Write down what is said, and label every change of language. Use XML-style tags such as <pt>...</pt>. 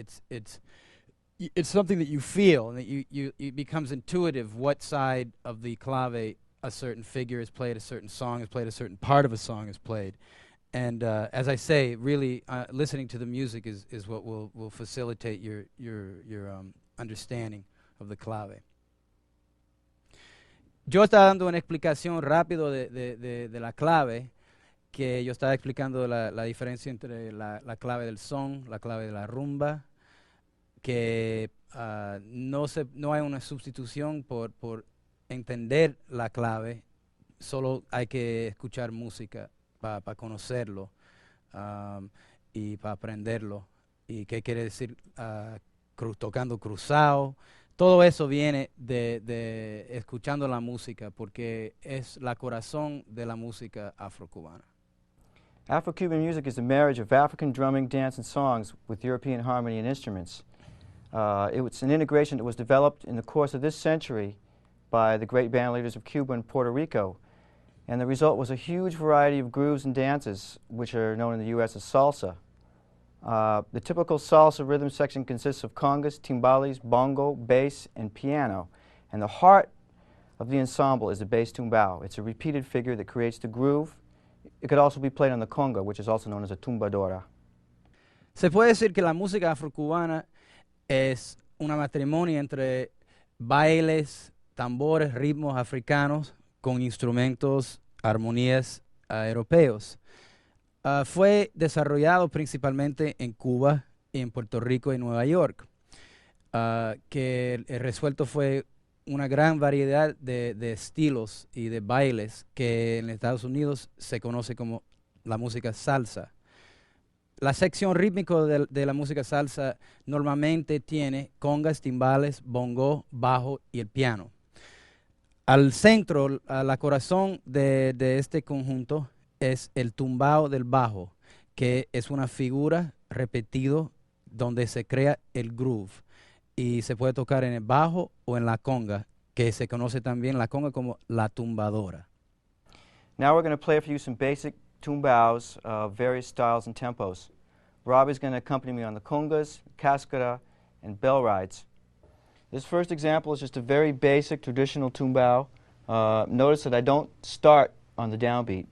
<en>It's something that you feel, and that it becomes intuitive what side of the clave a certain figure is played, a certain song is played, a certain part of a song is played. And as I say, really listening to the music is what will facilitate your understanding of the clave.</en> <es>Yo estaba dando una explicación rápido de la clave, que yo estaba explicando la diferencia entre la clave del son, la clave de la rumba, que no hay una sustitución por entender la clave, solo hay que escuchar música para conocerlo y para aprenderlo. ¿Y qué quiere decir tocando cruzado? Todo eso viene de escuchando la música, porque es la corazón de la música afrocubana.</es> <en>Afro-Cuban music is a marriage of African drumming, dance, and songs with European harmony and instruments. It was an integration that was developed in the course of this century by the great band leaders of Cuba and Puerto Rico. And the result was a huge variety of grooves and dances, which are known in the U.S. as salsa. The typical salsa rhythm section consists of congas, timbales, bongo, bass, and piano. And the heart of the ensemble is the bass tumbao. It's a repeated figure that creates the groove. It could also be played on the conga, which is also known as a tumbadora.</en> <es>Se puede decir que la música afrocubana es una matrimonio entre bailes, tambores, ritmos africanos con instrumentos, armonías europeos. Fue desarrollado principalmente en Cuba, en Puerto Rico y Nueva York, que el resuelto fue una gran variedad de estilos y de bailes que en Estados Unidos se conoce como la música salsa. La sección rítmica de la música salsa normalmente tiene congas, timbales, bongo, bajo y el piano. Al centro, la corazón de este conjunto es el tumbao del bajo, que es una figura repetido donde se crea el groove y se puede tocar en el bajo o en la conga, que se conoce también la conga como la tumbadora.</es> <en>Now we're going to play for you some basic tumbaos of various styles and tempos. Robby's going to accompany me on the congas, cascara, and bell rides. This first example is just a very basic traditional tumbao. Notice that I don't start on the downbeat.</en>